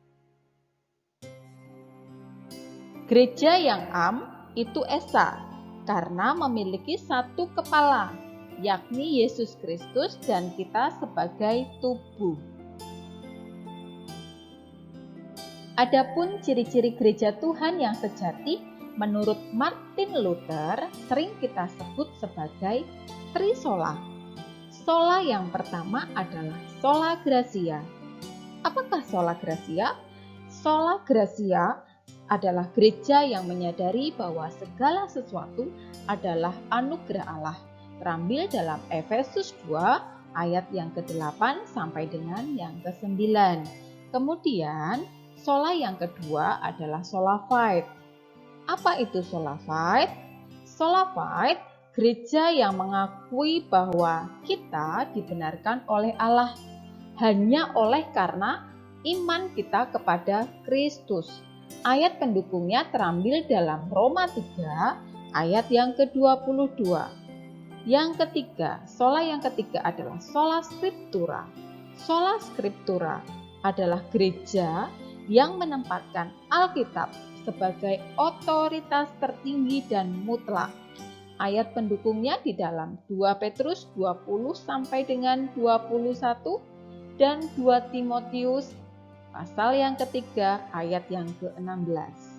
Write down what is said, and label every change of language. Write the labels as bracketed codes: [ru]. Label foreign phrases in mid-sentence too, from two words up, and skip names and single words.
[id] Gereja yang am itu esa karena memiliki satu kepala, yakni Yesus Kristus dan kita sebagai tubuh. Adapun ciri-ciri gereja Tuhan yang sejati menurut Martin Luther sering kita sebut sebagai trisola. Sola yang pertama adalah [la] sola gratia. [id] Apakah [la] sola gratia? Sola gratia [id] adalah gereja yang menyadari bahwa segala sesuatu adalah anugerah Allah. Terambil dalam Efesus 2 ayat yang ke-8 sampai dengan yang ke-9. Kemudian sola yang kedua adalah [la] sola fide. [id] Apa itu [la] sola fide? Sola fide, [id] gereja yang mengakui bahwa kita dibenarkan oleh Allah hanya oleh karena iman kita kepada Kristus. Ayat pendukungnya terambil dalam Roma 3 ayat yang ke-22. Yang ketiga, sola yang ketiga adalah [la] sola scriptura. Sola scriptura [id] adalah gereja yang menempatkan Alkitab sebagai otoritas tertinggi dan mutlak. Ayat pendukungnya di dalam 2 Petrus 20 sampai dengan 21 dan 2 Timotius pasal yang ketiga ayat yang ke-16.